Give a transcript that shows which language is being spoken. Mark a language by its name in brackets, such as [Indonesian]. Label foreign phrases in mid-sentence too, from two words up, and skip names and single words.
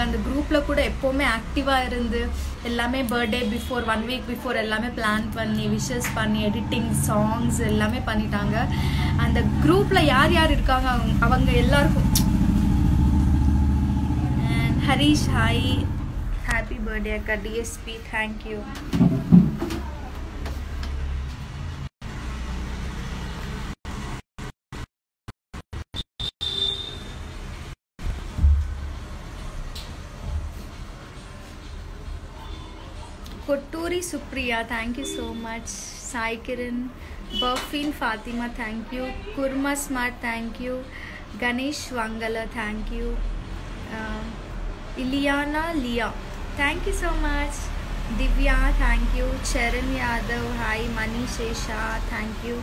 [Tamil] அந்த குரூப்பில் கூட எப்போவுமே ஆக்டிவாக இருந்து எல்லாமே [English] birthday before 1 week before [Tamil] எல்லாமே பிளான் பண்ணி விஷஸ் பண்ணி [English] editing songs [Tamil] எல்லாமே பண்ணிட்டாங்க. அந்த குரூப்பில் யார் யார் இருக்காங்க அவங்க எல்லாருக்கும். [English] and Harish, hi, happy birthday அக்கா. டிஎஸ்பி, thank you. Kotturi Supriya, thank you so much. Sai Kiran, Burfin Fatima, thank you. Kurma Smart, thank you. Ganesh Wangala, thank you. Iliana Lia, thank you so much. Divya, thank you. Charan Yadav, hi. Mani Shesha, thank you.